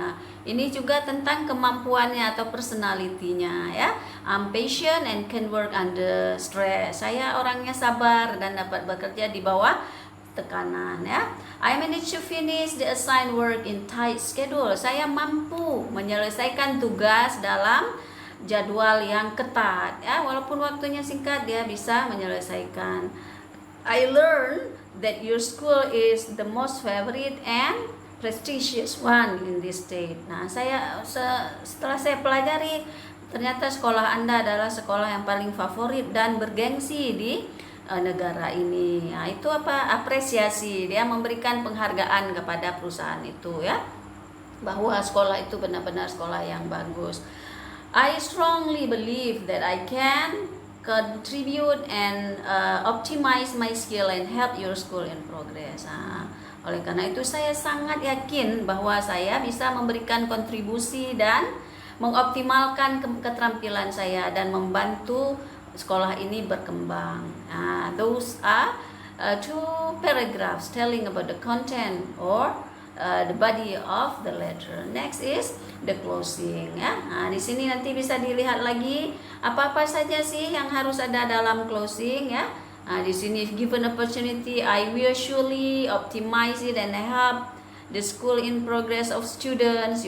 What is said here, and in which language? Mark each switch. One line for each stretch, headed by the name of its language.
Indonesian: Nah, ini juga tentang kemampuannya atau personalitinya ya.
English: I'm patient and can work under stress.
Indonesian: Saya orangnya sabar dan dapat bekerja di bawah tekanan ya.
English: I manage to finish the assigned work in tight schedule.
Indonesian: Saya mampu menyelesaikan tugas dalam jadwal yang ketat ya. Walaupun waktunya singkat, dia bisa menyelesaikan.
English: I learned that your school is the most favorite and prestigious one in this state.
Indonesian: Nah, setelah saya pelajari, ternyata sekolah Anda adalah sekolah yang paling favorit dan bergengsi di negara ini. Nah, itu apa? Apresiasi. Dia memberikan penghargaan kepada perusahaan itu ya, bahwa sekolah itu benar-benar sekolah yang bagus.
English: I strongly believe that I can contribute and optimize my skill and help your school in progress.
Indonesian: Nah, oleh karena itu saya sangat yakin bahwa saya bisa memberikan kontribusi dan mengoptimalkan keterampilan saya dan membantu sekolah ini berkembang.
English: Nah, those are 2 paragraphs telling about the content or the body of the letter. Next is the closing ya.
Indonesian: Nah, di sini nanti bisa dilihat lagi apa-apa saja sih yang harus ada dalam closing ya.
English: Nah, di sini given opportunity I will surely optimize it and help the school in progress of students.